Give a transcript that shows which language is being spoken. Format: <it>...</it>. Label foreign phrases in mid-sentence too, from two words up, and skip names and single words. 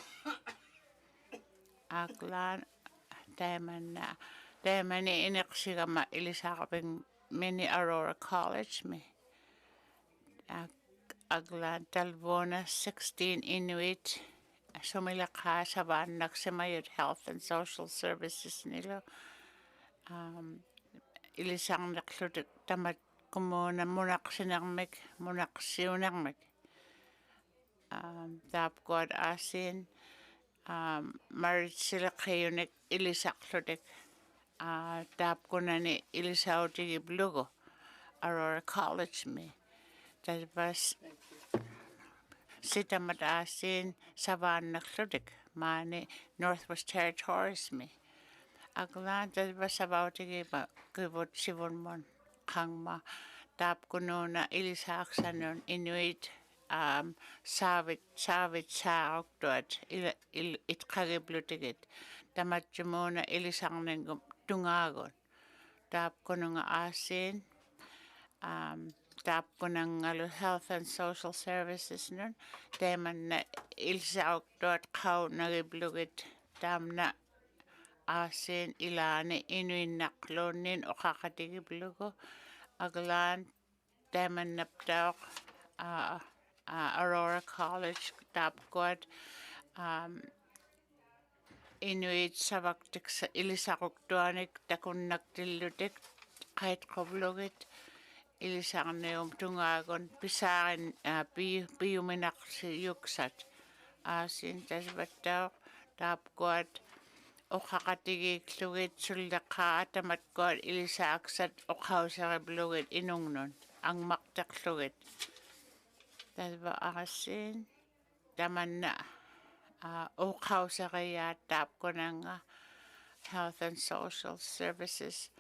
<ikt>aglan taimani iniqsigama ilisaqaping mini Aurora College mi aglan talvona 16 Inuit sumilakha savannak Samayut Health and Social Services nilo ilisaqnaqlutik tamat kumuna munaqsinarmik munaqsiunarmik taapkuat asin maritsilaqhiyunik ilisaqlutik taapkunani ilisautigip lugu Aurora College mi taspas sitamat asin savannaqlutik maani Northwest Territories mi aglan taspas savautigip kivut sivunmon kangma taapkununa ilisaaqsanun Inuit saavit saaqtuat itqagiblutigit tamatjumuna ilisarningum tungaagun taapkununga asin taapkunangalu Health and Social Services nun teemanna ilisaaqtuat qaunagiblugit taamna asin ilaani inuinnaqluunnin oqaqatigiblugu aglan teemannaptauq Aurora College taapkuat Inuit savaktik ilisaquktuanik takunnaktillutik qaitqublugit ilisarnium tungaagun pisaarin piyuminaqsiyuksat aasin tasvattauq taapkuat oqaqatigikklugit sulleqqaa atamatkuat ilisaaksat oqausariblugit inungnun angmaqtaqlugit tasva aasin tamanna oqausariyaat taapkunanga Health and Social Services</ikt>